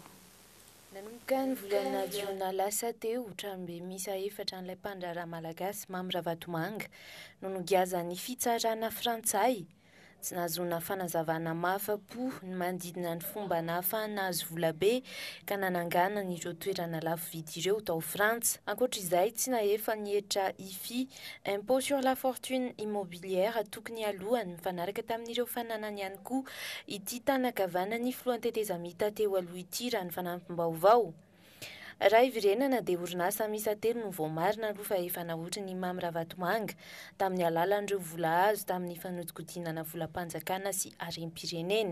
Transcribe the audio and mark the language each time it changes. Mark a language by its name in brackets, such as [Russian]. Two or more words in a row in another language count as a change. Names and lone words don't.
[Malagasy] Nanomboka ny volana Jiona lasa teo tranobe misa 4 an'ilay mpandraraha malagasy Mamy Ravatomanga no nogiazan'ny fitsarana frantsay. Tsy nahazoana fanazavana mahafa-po ny manodidina ny fomba nahafahana azo vola be ka nanangana ireo toerana lafo vidy ireo tao Frantsa. Ankoatr'izay tsy nahefa nihetra IFI [French] impôt sur la fortune immobilière [Malagasy] tokony alohany mifanaraka tamin'ireo fananany ihany koa ity tanakavanany filohan-tetezamita teo aloha ity raha ny fanampim-baovao. Raha ivirenana dia orinasa misa 3 no voamarina aloha fa efa nahoatra ny Mamy Ravatomanga tamin'ny alalan'ireo vola azo tamin'ny fanodikodianana volam-panjakana sy harem-pirenena.